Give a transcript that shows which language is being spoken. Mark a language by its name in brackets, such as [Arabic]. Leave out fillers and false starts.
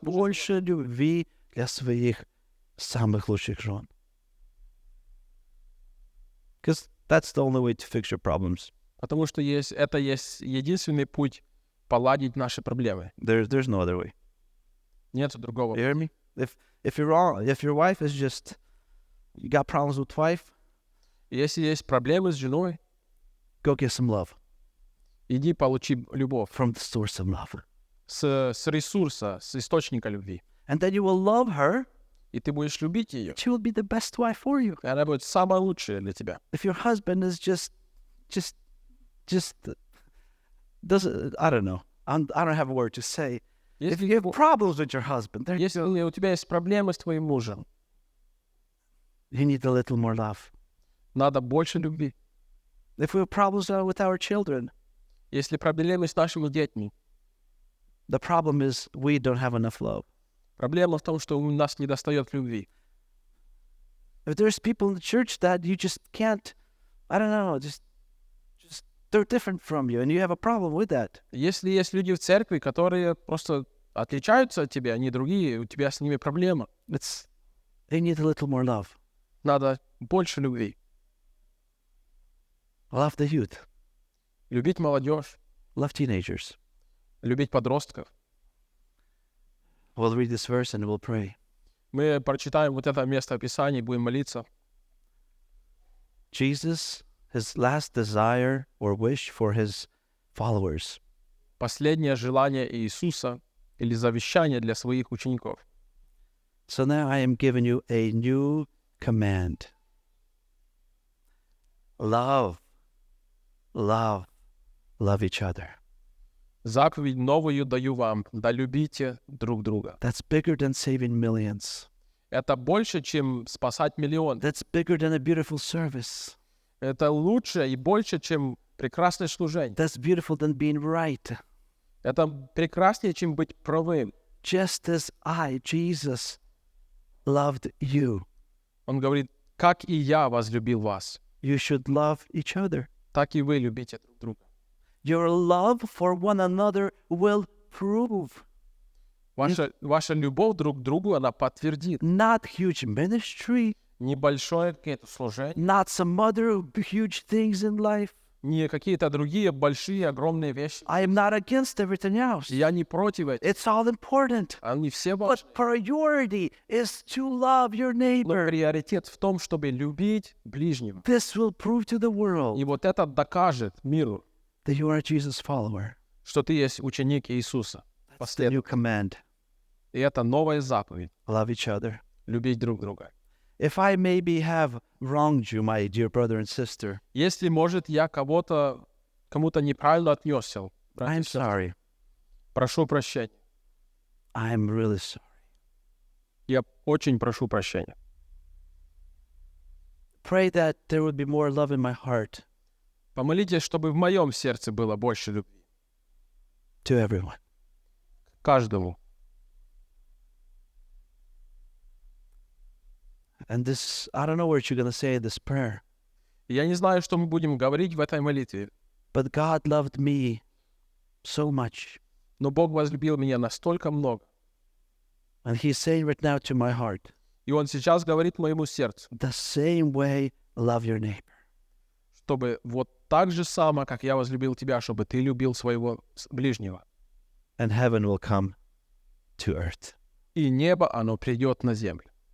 [Russian] больше любви для своих самых лучших жен. [English] Because that's the only way to fix your problems. [Russian] Потому что это есть единственный путь поладить наши проблемы. [English] There's no other way. [Russian] Нет другого. [English] You hear me? If your wife is just, you got problems with wife, [Russian] Если есть проблемы с женой, [English] go get some love [Russian] иди получи любовь [English] from the source of love. [Russian] с ресурса, с источника любви. [English] And then you will love her. [Russian] И ты будешь любить ее. [English] She will be the best wife for you. [Russian] И она будет самая лучшая для тебя. [English] If your husband is just doesn't, I don't know. I don't have a word to say. If you have problems with your husband, [Russian] Если у тебя есть проблемы с твоим мужем, [English] you need a little more love. [Russian] надо больше любви. [English] If we have problems with our children, [Russian] Если проблемы с нашими детьми, [English] the problem is we don't have enough love. [Russian] проблема в том, что у нас недостает любви. [English] If there's people in the church that you just can't, I don't know, just they're different from you, and you have a problem with that. [Russian] Если есть люди в церкви, которые просто отличаются от тебя, они другие, у тебя с ними проблема. [English] They need a little more love. [Russian] Надо больше любви. [English] Love the youth. [Russian] Любить молодежь, [English] Love teenagers. [Russian] любить подростков. [English] We'll read this verse and we'll pray. [Russian] Мы прочитаем вот это место Писания и будем молиться. [English] Jesus, his last desire or wish for his followers. [Russian] Последнее желание Иисуса или завещание для своих учеников. [English] So now I am giving you a new command. Love each other. [Russian] Заповедь новую даю вам, да любите друг друга. [English] That's bigger than saving millions. [Russian] Это больше, чем спасать миллион. [English] That's bigger than a beautiful service. [Russian] Это лучше и больше, чем прекрасное служение. [English] That's beautiful than being right. [Russian] Это прекраснее, чем быть правым. [English] Just as I, Jesus, loved you, [Russian] Он говорит, как и я возлюбил вас, [English] you should love each other. [Russian] так и вы любите друг друга. [English] Your love for one another will prove. [Russian] Ваша любовь друг к другу, она подтвердит. [English] Not huge ministry, [Russian] Небольшое какое-то служение, [English] not some other huge things in life. [Russian] не какие-то другие большие, огромные вещи. [English] I am not against everything else. [Russian] Я не против этого. [English] It's all important. [Russian] Они все важны. [English] But priority is to love your [Russian] Но [English] neighbor. [Russian] приоритет в том, чтобы любить ближнего. [English] This will prove to the [Russian] И [English] world [Russian] вот это докажет миру, [English] that you are a Jesus follower. [Russian] что ты есть ученик Иисуса. [English] That's the new command. [Russian] И это новая заповедь. [English] Love each other. [Russian] Любить друг друга. [English] If I maybe have wronged you, my dear brother and sister, [Russian] Если, может, я кому-то неправильно отнесся, [English] I'm sorry. [Russian] прошу прощения. [English] I'm really sorry. [Russian] Я очень прошу прощения. [English] Pray that there would be more love in my heart [Russian] Помолитесь, чтобы в моем сердце было больше любви. [English] to everyone. [Russian] Каждому. [English] And this, I don't know what you're going to say in this prayer, [Russian] Я не знаю, что мы будем говорить в этой молитве, [English] but God loved me so much. [Russian] но Бог возлюбил меня настолько много. [English] And He's saying right now to my heart, [Russian] И Он сейчас говорит моему сердцу, [English] the same way, love your neighbor. [Russian] чтобы вот так же само, как я возлюбил тебя, чтобы ты любил своего ближнего. [English] And heaven will come to earth. [Russian] И небо, оно придет на землю.